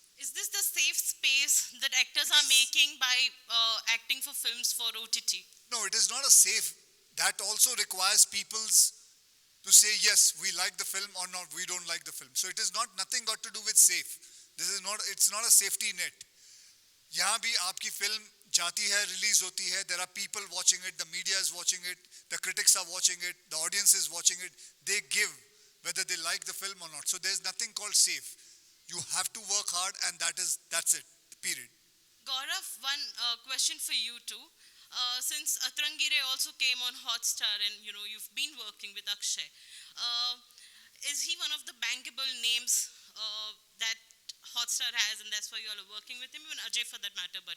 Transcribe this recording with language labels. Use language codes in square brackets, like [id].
[en] Is this the safe space that actors are making by acting for films for OTT? No, it is not a safe. That also requires people's to say yes, we like the film or not, we don't like the film. So it is not nothing got to do with safe. This is not. It's not a safety net. [hi] यहाँ भी आपकी film जाती है, release होती है. [en] There are people watching it. The media is watching it. The critics are watching it. The audience is watching it. They give whether they like the film or not. So there's nothing called safe. You have to work hard, and that's it. Period. Gaurav, one question for you too. Since Atrangire also came on Hotstar and you've been working with Akshay, is he one of the bankable names that Hotstar has, and that's why you all are working with him, even Ajay for that matter, but